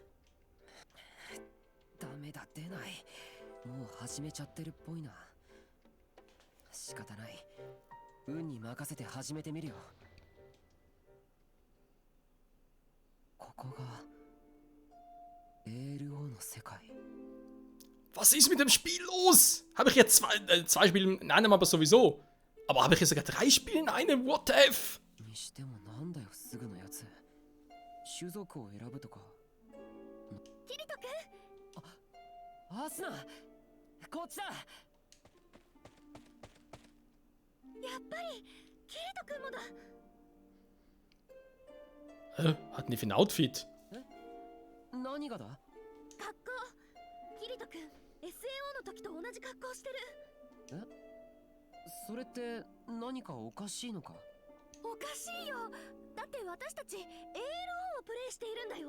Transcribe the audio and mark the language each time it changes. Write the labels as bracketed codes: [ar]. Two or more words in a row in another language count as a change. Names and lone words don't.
[ja] ダメだ、出ない。もう始めちゃってるっぽいな。仕方ない、運に任せて始めてみるよ。ここが ALO の世界。 [de] Was ist mit dem Spiel los? Habe ich jetzt zwei Spiele in einem, aber sowieso. Aber habe ich jetzt sogar 3 Spiele in einem? [en] What the F? [ja] にしてもなんだよ、すぐのやつ。種族を選ぶとか。キリトくん、アスナ、こっちだ。やっぱりキリトくんもだ。 [de] Hatten die für ein Outfit? [ja] 何がだ？格好、キリトくん SAO の時と同じ格好してる。それって何かおかしいのか？おかしいよ。だって私たち ALO をプレイしているんだよ。